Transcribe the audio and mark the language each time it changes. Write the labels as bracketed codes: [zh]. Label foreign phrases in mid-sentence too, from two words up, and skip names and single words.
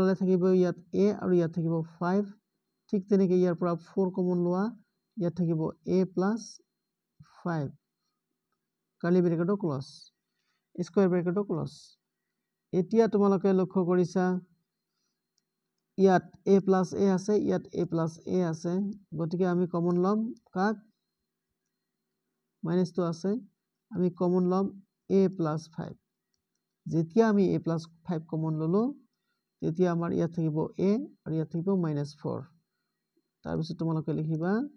[as] ললে থাকিব ইয়াত a আৰু ইয়াত থাকিব 5 ঠিক তেনেকৈ ইয়াৰ পৰা 4 কমন লোৱা ইয়াত থাকিব a + 5 [en] curly bracket's close square bracket's close [as] এতিয়া তোমালোকে লক্ষ্য কৰিছা ইয়াত [en] a plus a [as] আছে ইয়াত [en] a plus a [as] আছে গতিকে আমি কমন লম কাক মাইনাস তো আছে আমি কমন লম [en] a plus 5 [as] যেতিয়া আমি [en] a plus 5 [as] কমন ললো তেতিয়া আমাৰ ইয়াত থাকিব a আৰু ইয়াত থাকিব -4 তাৰ পিছত তোমালোকে লিখিবা